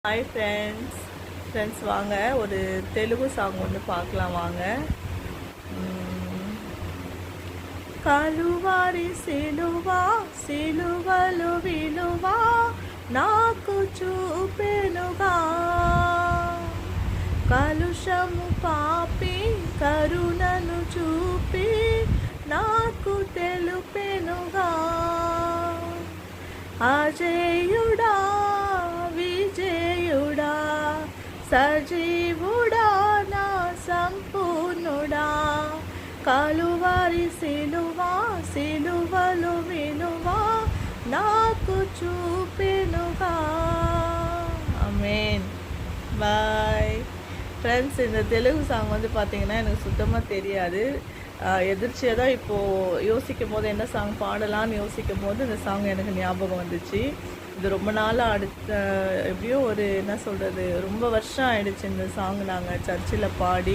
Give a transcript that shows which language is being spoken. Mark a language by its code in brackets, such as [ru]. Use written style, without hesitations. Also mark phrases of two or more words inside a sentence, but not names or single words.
[en] hi friends [ta] வாங்க ஒரு தெலுங்கு சாங் ஒன்று பார்க்கலாம் வாங்க. [te] కలువారి సిలువలు విలువ నాకు చూపెనుగా, కలుషము పాపి కరుణను చూపి నాకు తెలుపెనుగా. అజేయుడా విజయుడా సజీవుడా నా సంపూర్ణుడా, కలువారి సిలువలు విలువ నాకు చూపెనుగా. [ta] ஆமென். [en] bye friends. [ta] இந்த தெலுங்கு சாங் வந்து பார்த்தீங்கன்னா எனக்கு சுத்தமாக தெரியாது. எதிர்ச்சியாக தான் இப்போது யோசிக்கும் போது என்ன சாங் பாடலான்னு யோசிக்கும் போது இந்த சாங் எனக்கு ஞாபகம் வந்துச்சு. இது ரொம்ப நாளாக எப்படியோ ஒரு என்ன சொல்கிறது, ரொம்ப வருஷம் ஆயிடுச்சு இந்த சாங் நாங்கள் சர்ச்சில் பாடி.